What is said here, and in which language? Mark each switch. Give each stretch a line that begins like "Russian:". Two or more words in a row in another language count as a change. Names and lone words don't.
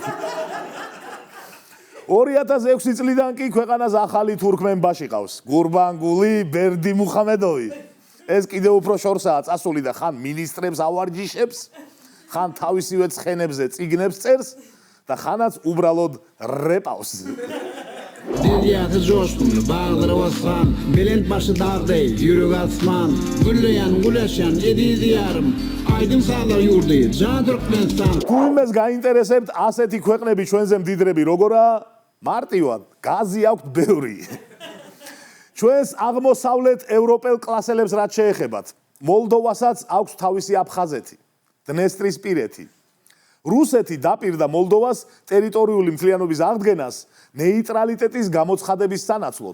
Georgian: 2006 წლიდან კი ქვეყანას ახალი თურქმენბაში ყავს. გურბანგული, ბერდი მუხამედოვი. ეს კიდევ უფრო შორსაა წასული და ხან მინისტრებს ავარჯიშებს, ხან თავისივე ცხენებზე წიგნებს წერს და ხანაც უბრალოდ რეპავს.
Turkmen: Diyatı coşkun, bağırıvasan, belent başı dağday, yürük asman, gülleyen, güleşen, edi diyarım, aydın sağlar yurdu, can Türkmenistan.
Georgian: თუ იმეს გაინტერესებთ ასეთი ქვეყნები ჩვენზე მდიდრები როგორაა, მარტივად, გაზი აქვთ ბევრი. ჩვენს აღმოსავლეთ ევროპელ კლასელებს რაც შეეხებათ, მოლდოვასაც აქვს თავისი აფხაზეთი, დნესტრისპირეთი. რუსეთი დაპირდა მოლდოვას ტერიტორიული მთლიანობის აღდგენას ნეიტრალიტეტის გამოცხადების სანაცვლოდ.